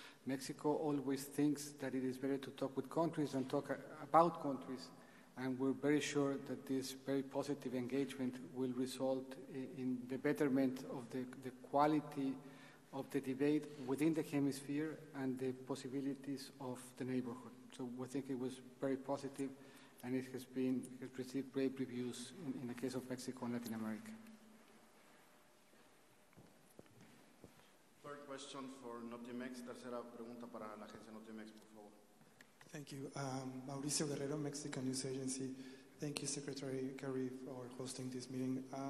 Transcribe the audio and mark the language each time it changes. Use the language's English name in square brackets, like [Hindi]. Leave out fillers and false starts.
[English] Mexico always thinks that it is better to talk with countries than talk about countries, and we're very sure that this very positive engagement will result in the betterment of the quality of the debate within the hemisphere and the possibilities of the neighborhood. So we think it was very positive, and it has received great reviews in the case of Mexico and Latin America. Third question for Notimex. [Spanish] Tercera pregunta para la agencia Notimex, por favor. [English] Thank you. Mauricio Guerrero, Mexican News Agency. Thank you, Secretary Kerry, for hosting this meeting.